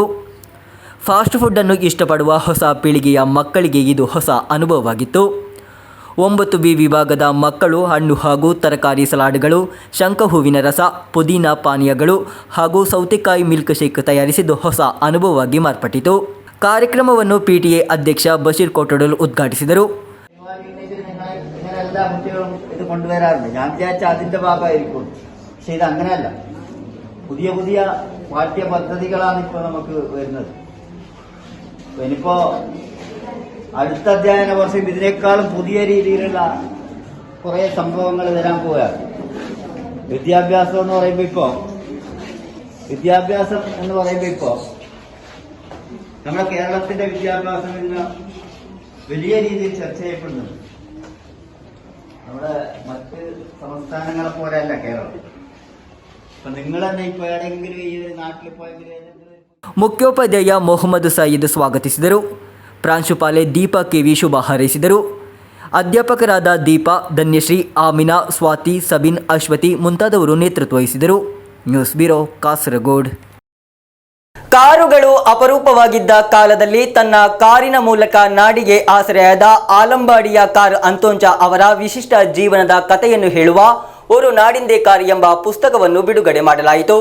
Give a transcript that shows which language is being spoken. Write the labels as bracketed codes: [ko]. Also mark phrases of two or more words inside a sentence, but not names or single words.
[kn] ಫಾಸ್ಟ್ ಫುಡ್ಡನ್ನು ಇಷ್ಟಪಡುವ ಹೊಸ ಪೀಳಿಗೆಯ ಮಕ್ಕಳಿಗೆ ಇದು ಹೊಸ ಅನುಭವವಾಗಿತ್ತು. 9B ವಿಭಾಗದ ಮಕ್ಕಳು ಹಣ್ಣು ಹಾಗೂ ತರಕಾರಿ ಸಲಾಡ್ಗಳು, ಶಂಖ ಹೂವಿನ ರಸ, ಪುದೀನ ಪಾನೀಯಗಳು ಹಾಗೂ ಸೌತೆಕಾಯಿ [en] milk shake [kn] ತಯಾರಿಸಿದ್ದು ಹೊಸ ಅನುಭವವಾಗಿ ಮಾರ್ಪಟ್ಟಿತು. ಕಾರ್ಯಕ್ರಮವನ್ನು PTA ಅಧ್ಯಕ್ಷ ಬಶೀರ್ ಕೋಟೊಡಲ್ ಉದ್ಘಾಟಿಸಿದರು. [ml] എല്ലാ കുട്ടികളും ഇത് കൊണ്ടുവരാറുണ്ട്. ഞാൻ വിചാരിച്ച അതിന്റെ ഭാഗമായിരിക്കും, പക്ഷെ ഇത് അങ്ങനെയല്ല. പുതിയ പുതിയ പാഠ്യ പദ്ധതികളാണ് ഇപ്പോൾ നമുക്ക് വരുന്നത്. ഇനിയിപ്പോ അടുത്ത അധ്യയന വർഷം ഇതിനേക്കാളും പുതിയ രീതിയിലുള്ള കുറെ സംഭവങ്ങൾ വരാൻ പോവുകയാണ്. വിദ്യാഭ്യാസം എന്ന് പറയുമ്പോൾ ഇപ്പോ നമ്മുടെ കേരളത്തിന്റെ വിദ്യാഭ്യാസം ഇന്ന് വലിയ രീതിയിൽ ചർച്ച ചെയ്യപ്പെടുന്നുണ്ട്. നമ്മുടെ മറ്റ് സംസ്ഥാനങ്ങളെ പോലെയല്ല കേരളം. അപ്പൊ നിങ്ങൾ തന്നെ ഇപ്പൊ ഏതെങ്കിലും ഈ ഒരു നാട്ടിൽ പോയെങ്കിൽ [kn] ಮುಖ್ಯೋಪಾಧ್ಯಾಯ ಮೊಹಮ್ಮದ್ ಸಯೀದ್ ಸ್ವಾಗತಿಸಿದರು. ಪ್ರಾಂಶುಪಾಲೆ ದೀಪಾ KV ಶುಭ ಹಾರೈಸಿದರು. ಅಧ್ಯಾಪಕರಾದ ದೀಪಾ, ಧನ್ಯಶ್ರೀ, ಆಮಿನಾ, ಸ್ವಾತಿ, ಸಬಿನ್, ಅಶ್ವತಿ ಮುಂತಾದವರು ನೇತೃತ್ವ ವಹಿಸಿದರು. [en] news bureau, [kn] ಕಾಸರಗೋಡು. ಕಾರುಗಳು ಅಪರೂಪವಾಗಿದ್ದ ಕಾಲದಲ್ಲಿ ತನ್ನ ಕಾರಿನ ಮೂಲಕ ನಾಡಿಗೆ ಆಸರೆಯಾದ ಆಲಂಬಾಡಿಯ ಕಾರ್ ಅಂತೋಂಚ ಅವರ ವಿಶಿಷ್ಟ ಜೀವನದ ಕಥೆಯನ್ನು ಹೇಳುವ ಒಂದು ನಾಡಿಂದೇ ಕಾರ್ ಎಂಬ ಪುಸ್ತಕವನ್ನು ಬಿಡುಗಡೆ ಮಾಡಲಾಯಿತು.